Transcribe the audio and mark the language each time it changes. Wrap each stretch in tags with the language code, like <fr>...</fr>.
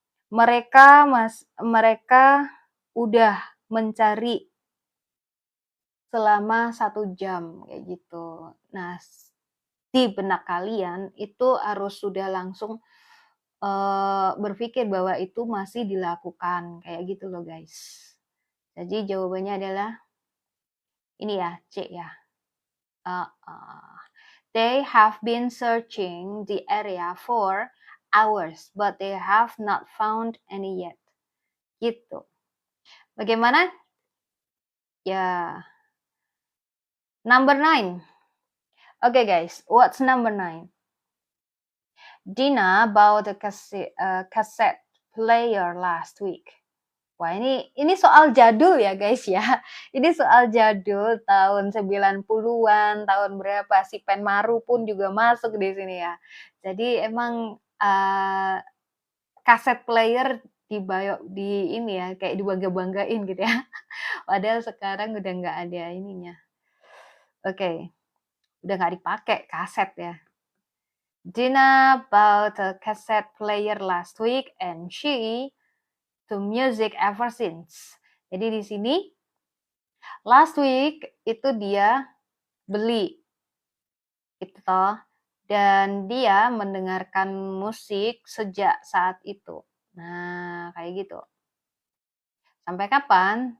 <id>Mereka udah mencari selama 1 jam kayak gitu. Nah, di benak kalian itu harus sudah langsung berpikir bahwa itu masih dilakukan kayak gitu loh guys. Jadi jawabannya adalah ini ya, C ya.</id> <en>They have been searching the area for hours, but they have not found any yet.</en> <id>Gitu. Bagaimana? Ya.</id> <en>Number 9. Okay guys, what's number 9? Dina bought a cassette player last week.</en> <id>Wah, ini soal jadul ya guys ya. Ini soal jadul tahun 90-an, tahun berapa si Penmaru pun juga masuk di sini ya. Jadi emang kaset player di ini ya, kayak dibangga-banggain gitu ya. Padahal sekarang udah nggak ada ininya. Oke. Udah nggak dipakai kaset ya.</id> <en>Dina bought a cassette player last week and she to music ever since.</en> <id>Jadi di sini</id> <en>last week</en> <id>itu dia beli itu toh, dan dia mendengarkan musik sejak saat itu. Nah, kayak gitu. Sampai kapan?</id>